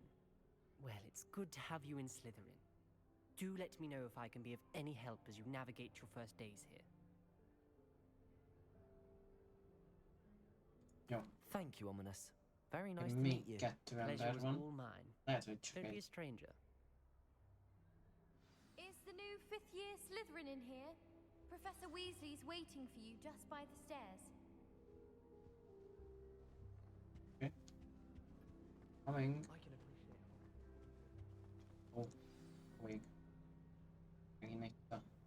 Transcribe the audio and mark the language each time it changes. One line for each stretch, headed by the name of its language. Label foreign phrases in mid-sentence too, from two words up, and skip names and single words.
English: Well, it's good to have you in Slytherin. Do let me know if I can be of any help as you navigate your first days here.
Hungarian: Jó.
English: Thank you, Ominous. Very nice to
Hungarian: Még
English: meet you.
Hungarian: kettő
English: Pleasure
Hungarian: ember
English: was
Hungarian: van.
English: all mine.
Hungarian: Lehet, hogy csak
English: Don't be a
Hungarian: egy.
English: stranger. Is the new 5th year Slytherin in here? Professor Weasley's waiting for you just by the stairs. Okay. Coming. I can appreciate
Hungarian: Ó, még. Megint egy a...